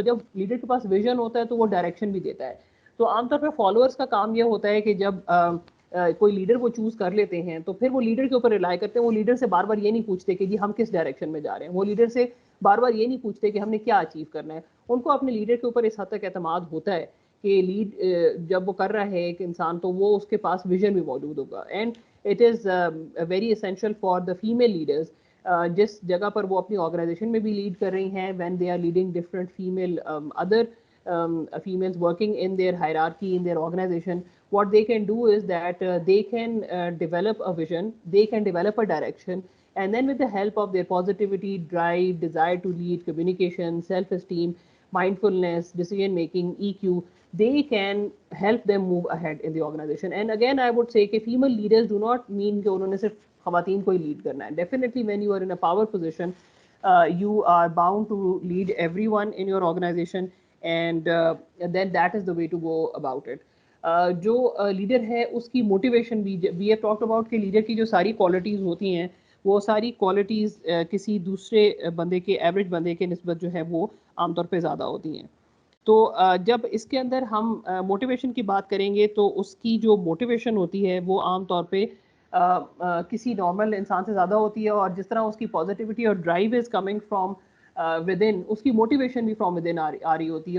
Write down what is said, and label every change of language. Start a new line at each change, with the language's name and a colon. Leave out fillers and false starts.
Urdu: تو جب لیڈر کے پاس ویژن ہوتا ہے تو وہ ڈائریکشن بھی دیتا ہے. تو عام طور پہ فالوورس کا کام یہ ہوتا ہے کہ جب کوئی لیڈر وہ چوز کر لیتے ہیں تو پھر وہ لیڈر کے اوپر ریلائی کرتے ہیں. وہ لیڈر سے بار بار یہ نہیں پوچھتے کہ جی ہم کس ڈائریکشن میں جا رہے ہیں. وہ لیڈر سے بار بار یہ نہیں پوچھتے کہ ہم نے کیا اچیو کرنا ہے. ان کو اپنے لیڈر کے اوپر اس حد تک اعتماد ہوتا ہے کہ لیڈ جب وہ کر رہا ہے ایک انسان تو وہ اس کے پاس ویژن بھی موجود ہوگا.
English: And it is very essential for the female leaders, جس جگہ پر وہ اپنی آرگنائزیشن میں بھی لیڈ کر رہی ہیں, when they are leading different female other females working in their hierarchy in their organization, what they can do is that they can develop a vision, they can develop a direction, and then with the help of their positivity, drive, desire to lead, communication, self-esteem, mindfulness, decision making, EQ, they can help them move ahead in the organization. And again I would say کہ female leaders do not mean کہ انہوں نے صرف خواتین کو ہی lead کرنا ہے. Definitely when you are in a power position, you are bound to lead everyone in your organization, and then that is the way to go about it.
Urdu: جو leader ہے اس کی موٹیویشن بھی, we have talked about کہ leader کی جو ساری qualities ہوتی ہیں وہ ساری کوالٹیز کسی دوسرے بندے کے, ایوریج بندے کے نسبت جو ہے وہ عام طور پہ زیادہ ہوتی ہیں. تو جب اس کے اندر ہم موٹیویشن کی بات کریں گے تو اس کی جو موٹیویشن ہوتی ہے وہ عام طور پہ کسی نارمل انسان سے زیادہ ہوتی ہے, اور جس طرح اس کی پازیٹیوٹی اور drive is coming from within, اس کی موٹیویشن بھی فرام ودن آ رہی ہوتی ہے.